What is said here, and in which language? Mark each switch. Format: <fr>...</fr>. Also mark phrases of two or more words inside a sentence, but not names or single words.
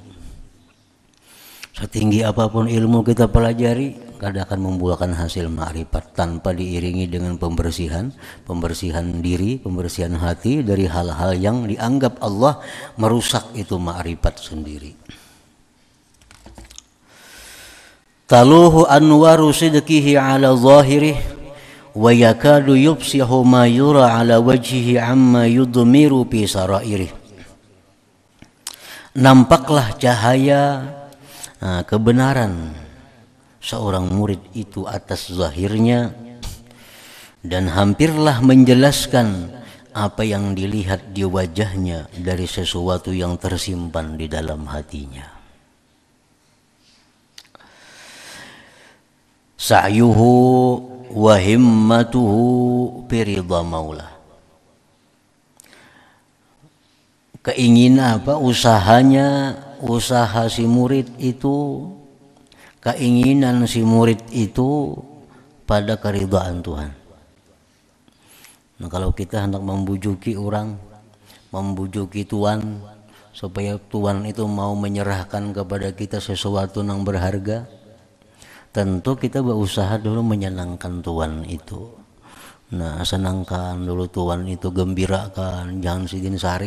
<id>Setinggi apapun ilmu kita pelajari, kada akan membuahkan hasil ma'rifat tanpa diiringi dengan pembersihan diri, pembersihan hati dari hal-hal yang dianggap Allah merusak itu ma'rifat sendiri.</id> <ar>تلوح أنوار صدقه على ظاهره ويكاد يبصر ما يرى على وجهه مما يضمر في سرائره.</ar> <id>Nampaklah cahaya kebenaran seorang murid itu atas zahirnya, dan hampirlah menjelaskan apa yang dilihat di wajahnya dari sesuatu yang tersimpan di dalam hatinya.</id> <ar>سعيه وهمته في رضا مولاه.</ar> <id>Keinginan apa? Usaha si murid itu, keinginan si murid itu pada keridhaan Tuhan. Nah, kalau kita hendak membujuki orang, membujuki Tuhan supaya Tuhan itu mau menyerahkan kepada kita sesuatu yang berharga, tentu kita berusaha dulu menyenangkan Tuhan itu, Nah, senangkan dulu Tuhan itu, gembirakan, jangan</id> <bjn>sidin sarik.</bjn>